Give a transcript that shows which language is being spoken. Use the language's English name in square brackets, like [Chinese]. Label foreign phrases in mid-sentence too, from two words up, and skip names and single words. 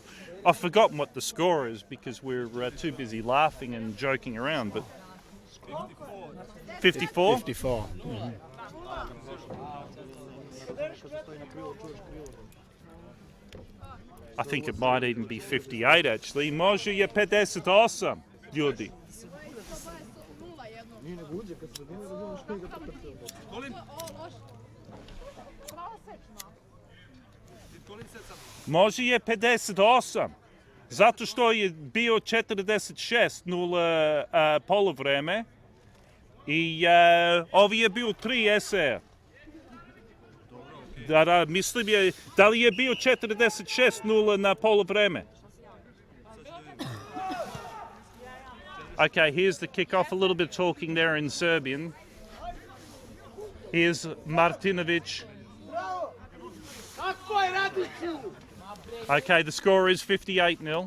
[English] I've forgotten what the score is because we're too busy laughing and joking around. But 54. 54. Mm-hmm. I think it might even be 58 actually. [Serbian] Može je 58, ljudi. Može je 58. Zato što je bio 46-0 polovreme i ovi je bio 3 SE. Da, mislim je, da li je bio 46-0 na polovreme? [English] Okay, here's the kickoff. A little bit of talking there in Serbian. Here's Martinovic. Okay, the score is 58-0.